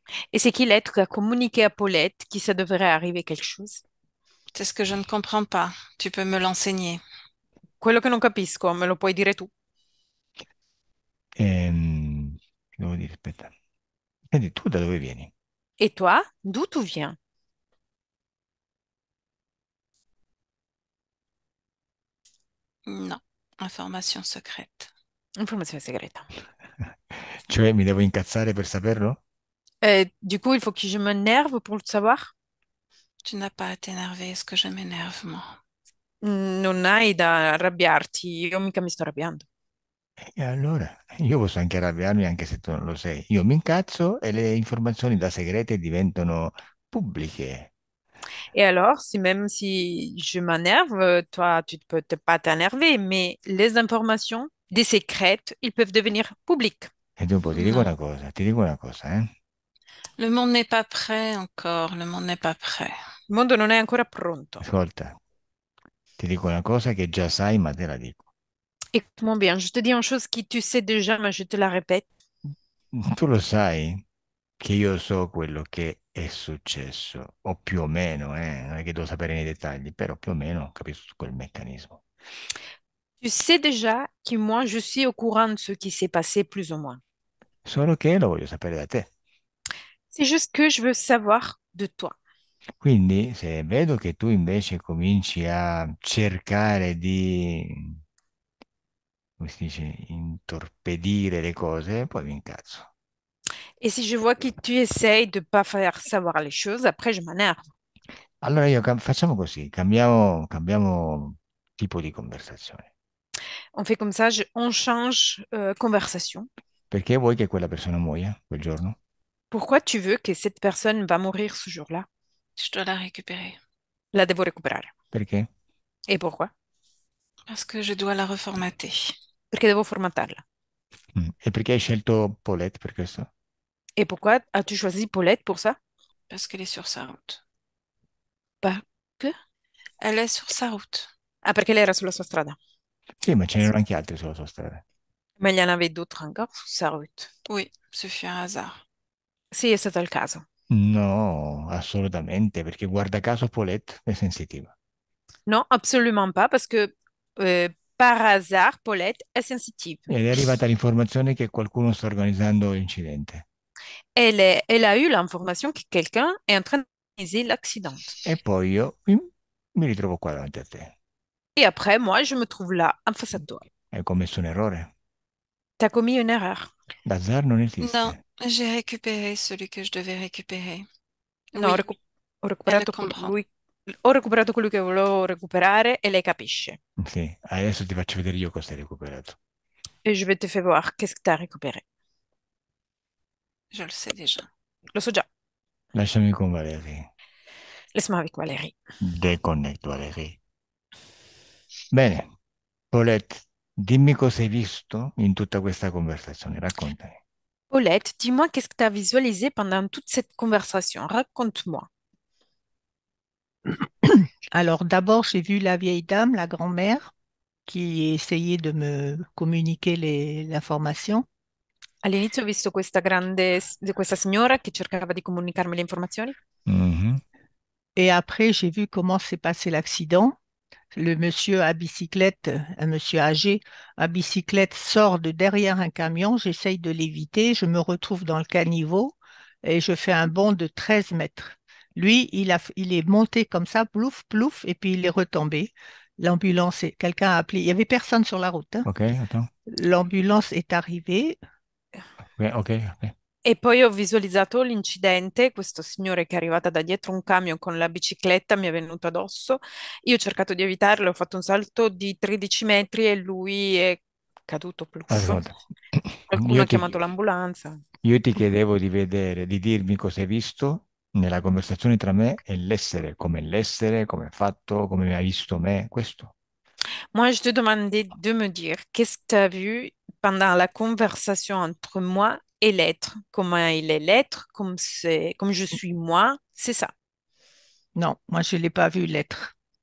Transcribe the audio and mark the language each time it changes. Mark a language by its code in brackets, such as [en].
[fr] Et c'est qui l'être qui a communiqué à Paulette qu'il ça devrait arriver quelque chose? C'est ce que je ne comprends pas. Tu peux me l'enseigner. [it] Quello che non capisco, me lo puoi dire tu? Che devo dire, aspetta. Senti, tu da dove vieni? [fr] Et toi, d'où tu viens? Non, information secrète. [it] Informazione segreta. Cioè, mi devo incazzare per saperlo? [fr] Du coup, il faut que je m'énerve pour le savoir? Tu n'as pas à t'énerver. Est-ce que je m'énerve, moi? [it] Non hai da arrabbiarti, io mica mi sto arrabbiando. E allora, io posso anche arrabbiarmi anche se tu non lo sei. Io mi incazzo e le informazioni da segrete diventano pubbliche. [fr] Et alors, si même si je m'énerve, toi, tu peux pas t'énerver, mais les informations, des secrètes, ils peuvent devenir publics. [it] E dopo [fr] Non. [it] ti dico una cosa, eh? [fr] Le monde n'est pas prêt encore. Le monde n'est pas prêt. [it] Il mondo non è ancora pronto. Ascolta, ti dico una cosa che già sai, ma te la dico. [fr] Écoute-moi bien, je te dis une chose que tu sais déjà, mais je te la répète. [it] Tu lo sai che io so quello che è successo, o più o meno, non è che devo sapere nei dettagli, però più o meno capisco quel meccanismo. [fr] Tu sais déjà que moi, je suis au courant de ce qui s'est passé plus ou moins. [it] Solo che lo voglio sapere da te. [fr] C'est juste que je veux savoir de toi. [it] Quindi, se vedo che tu invece cominci a cercare di, come si dice, intorpedire le cose, poi mi incazzo. [fr] Et si je vois que tu essayes de pas faire savoir les choses, après, je m'énerve. [it] Allora facciamo così, cambiamo tipo di conversazione. [fr] On fait comme ça, on change conversation. [it] Perché vuoi che quella persona muoia quel giorno? [fr] Pourquoi tu veux que cette personne va mourir ce jour-là? Je dois la récupérer. [it] La devo recuperare. Perché? [fr] Et pourquoi? Parce que je dois la reformater. [it] Perché devo formatarla. E perché hai scelto Paulette per questo? [fr] Et pourquoi as-tu choisi Paulette pour ça? Parce qu'elle est sur sa route. Parce que... Elle est sur sa route. [it] Ah, perché lei era sulla sua strada. Sì, ma ce n'erano anche altri sulla sua strada. Ma gliene avevi [fr] d'autres encore su sa route? Oui, ce fut un hasard. [it] Sì, è stato il caso. No, assolutamente, perché guarda caso Paulette è sensitiva. [fr] Non, absolument pas, parce que par hasard, Paulette est sensitive. [it] Ed è arrivata l'informazione che qualcuno sta organizzando l'incidente. [fr] Elle a eu l'information que quelqu'un est en train d'organiser l'accident. [it] E poi io mi ritrovo qua davanti a te. [fr] Et après, moi, je me trouve là, en face à toi. [it] Hai commesso un errore. [fr] Tu as commis une erreur. [it] L'hasard non [fr] Non, [it] esiste. [fr] j'ai récupéré celui que je devais récupérer. [it] No, [fr] Oui, [it] ho [fr] elle le [it] recuperato [fr] comprend. [it] lui, ho recuperato colui che volevo recuperare e lei capisce. Sì, adesso ti faccio vedere io cosa hai recuperato. [fr] Et je vais te faire voir qu'est-ce que tu as récupéré. Je le sais déjà. [it] Lo so già. Lasciami con Valerie. [fr] Laisse-moi avec Valérie. [it] Deconnetto Valerie. Bene, Paulette, dimmi cosa hai visto in tutta questa conversazione, raccontami. [fr] Paulette, dis-moi qu'est-ce que tu as visualisé pendant toute cette conversation. Raconte-moi. Alors d'abord, j'ai vu la vieille dame, la grand-mère, qui essayait de me communiquer l'information. [it] All'inizio ho visto questa signora che cercava di comunicarmi le informazioni. Mhm. [fr] Et après, j'ai vu comment s'est passé l'accident. Le monsieur à bicyclette, un monsieur âgé à bicyclette sort de derrière un camion. J'essaye de l'éviter. Je me retrouve dans le caniveau et je fais un bond de 13 mètres. Lui, il est monté comme ça, plouf, plouf, et puis il est retombé. Quelqu'un a appelé. Il y avait personne sur la route, hein. Ok, attends. L'ambulance est arrivée. Ok, ok, ok. [it] E poi ho visualizzato l'incidente, questo signore che è arrivato da dietro un camion con la bicicletta mi è venuto addosso. Io ho cercato di evitarlo, ho fatto un salto di 13 metri e lui è caduto, pluff. Ascolta, Qualcuno io ha ti, chiamato l'ambulanza. io ti chiedevo di vedere, di dirmi cosa hai visto nella conversazione tra me e l'essere, come è fatto, come hai visto me, questo. [fr] Moi, je te demandais de me dire qu'est-ce que tu as vu pendant la conversation entre moi et l'être. Comment il est l'être, comme je suis moi, c'est ça. Non, moi, je ne l'ai pas vu l'être.